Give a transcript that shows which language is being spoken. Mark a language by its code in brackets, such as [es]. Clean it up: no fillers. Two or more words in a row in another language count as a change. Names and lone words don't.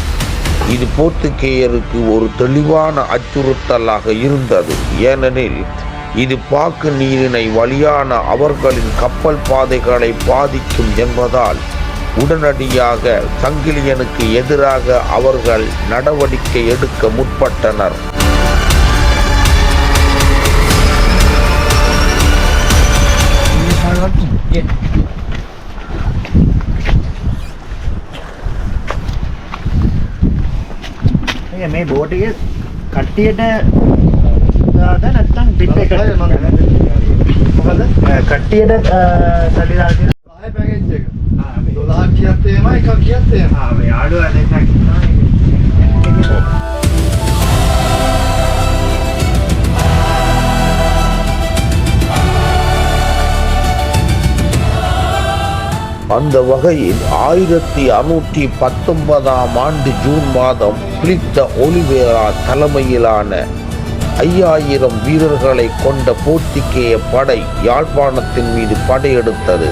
[ta] இது போர்த்துகேயருக்கு ஒரு தெளிவான அச்சுறுத்தலாக இருந்தது. ஏனெனில் இது பாக்கு நீரிணை வழியான அவர்களின் கப்பல் பாதைகளை பாதிக்கும் என்பதால் உடனடியாக சங்கிலியனுக்கு எதிராக அவர்கள் நடவடிக்கை எடுக்க முற்பட்டனர். [si] මේ බෝට් එකේ කට්ටියට දාද නැත්නම් ටිප් එකට මොකද කට්ටියට සල්ලි දාලා තියෙන ආයෙ පැකේජ් එක 12ක් කියත් එහෙමයි එකක් කියත් එහෙමයි මේ ආඩුව දෙකක් [ta] அந்த வகையில் 1619ஆம் ஆண்டு ஜூன் மாதம் பிலிப் த ஒலிவேரா தலைமையிலான 5000 வீரர்களை கொண்ட போர்த்துகேய படை யாழ்ப்பாணத்தின் மீது படையெடுத்தது.